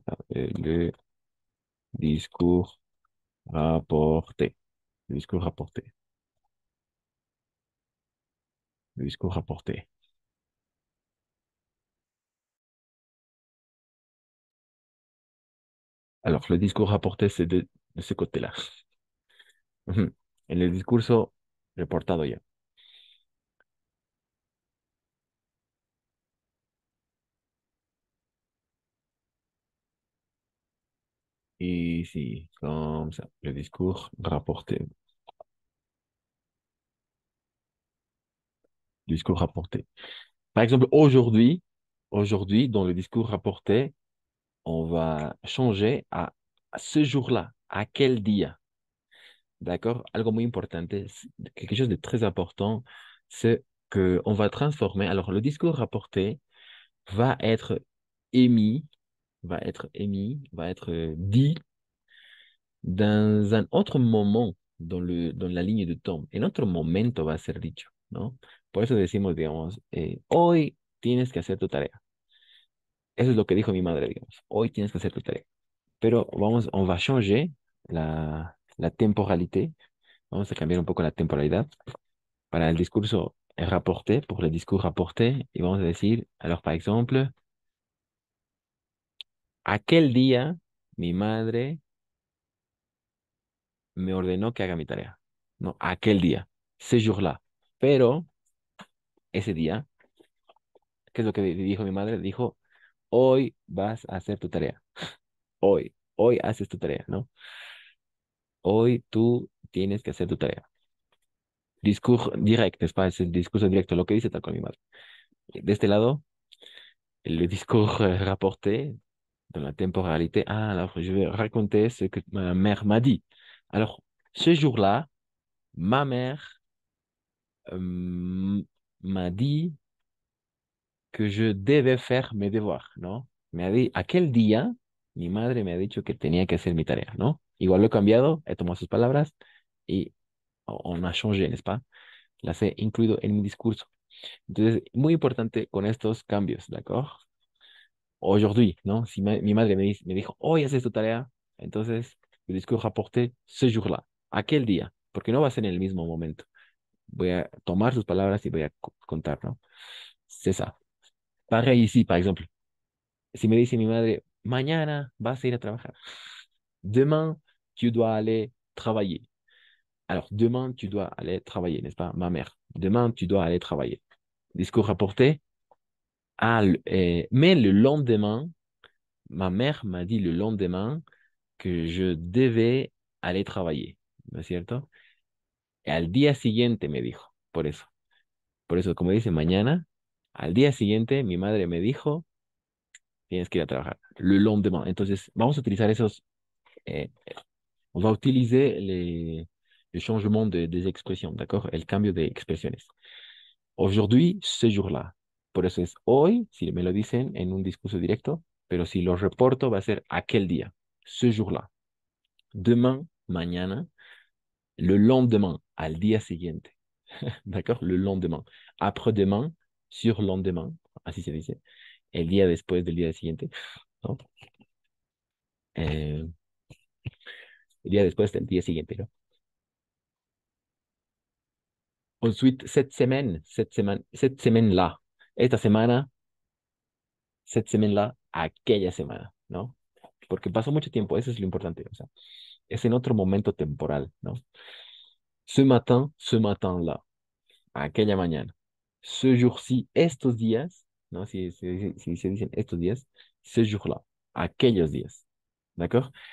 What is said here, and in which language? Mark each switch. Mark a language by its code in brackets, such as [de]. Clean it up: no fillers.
[fr] Le discours rapporté, le discours rapporté, le discours rapporté. Alors, le discours rapporté, c'est de ce côté-là. Ujú. [es] En el discurso reportado ya. [fr] Ici, comme ça, le discours rapporté, discours rapporté. Par exemple, aujourd'hui, dans le discours rapporté, on va changer à ce jour-là, à quel dia, d'accord? [es] Algo muy importante, [fr] quelque chose de très important, c'est que on va transformer. Alors, le discours rapporté va être émis, va être dit dans un autre moment dans la línea de temps. [es] En otro momento va a ser dicho, ¿no? Por eso decimos, digamos, hoy tienes que hacer tu tarea. Eso es lo que dijo mi madre, digamos. Hoy tienes que hacer tu tarea. Pero [fr] on va changer la temporalité. [es] Vamos a cambiar un poco la temporalidad para el discurso rapporté, [fr] pour le discours rapporté. [es] Y vamos a decir, [fr] alors, par exemple, [es] aquel día mi madre me ordenó que haga mi tarea. No, aquel día, [fr] ce jour-là. [es] Pero ese día, ¿qué es lo que dijo mi madre? Dijo, hoy vas a hacer tu tarea. Hoy haces tu tarea, ¿no? Hoy tú tienes que hacer tu tarea. [fr] Discours direct, n'est-ce pas? [es] Es el discurso directo, lo que dice tal cual mi madre. De este lado, [fr] le discours rapporté dans la temporalité. Ah, alors je vais raconter ce que ma mère m'a dit. Alors, ce jour-là, ma mère m'a dit que je devais faire mes devoirs, [es] ¿no? Aquel día, mi madre me ha dicho que tenía que hacer mi tarea, ¿no? Igual lo he cambiado, he tomado sus palabras y [fr] on a changé, n'est-ce pas? [es] Las he incluido en mi discurso. Entonces, muy importante con estos cambios, ¿d'accord? [fr] Aujourd'hui, [es] ¿no? Si mi madre me dijo, hoy haces tu tarea, entonces el discurso rapporté [fr] ce jour-là, [es] aquel día, porque no va a ser en el mismo momento. Voy a tomar sus palabras y voy a contar, ¿no? [fr] C'est ça. Pareil ici, par exemple. [es] Si me dice mi madre, mañana vas a ir a trabajar. [fr] Demain, tu dois aller travailler. Alors, demain, tu dois aller travailler, n'est-ce pas, ma mère? Demain, tu dois aller travailler. Discours rapporté. Mais le lendemain, ma mère m'a dit le lendemain que je devais aller travailler, [es] ¿no es cierto? Y al día siguiente me dijo, por eso, como dice mañana, al día siguiente mi madre me dijo, tienes que ir a trabajar, [fr] le lendemain. [es] Entonces, vamos a utilizar eh, [fr] on va utiliser le changement des expressions, d'accord? [es] El cambio de expresiones. [fr] Aujourd'hui, ce jour-là. [es] Por eso es hoy, si me lo dicen en un discurso directo, pero si lo reporto va a ser aquel día, [fr] ce jour-là. Demain, [es] mañana. [fr] Le lendemain, [es] al día siguiente. [fr] D'accord? Le lendemain. Après-demain, surlendemain, [es] así se dice. El día después del día siguiente, ¿no? El día después del día siguiente, ¿no? [fr] Ensuite, cette semaine-là. [es] Esta semana, [fr] cette semaine-là, [es] aquella semana, ¿no? Porque pasó mucho tiempo, eso es lo importante, o sea, es en otro momento temporal, ¿no? [fr] Ce matin-là, [es] aquella mañana. [fr] ce jour-ci, [es] estos días, ¿no? Si se dicen estos días, [fr] ce jour-là, [es] aquellos días, ¿d'accord?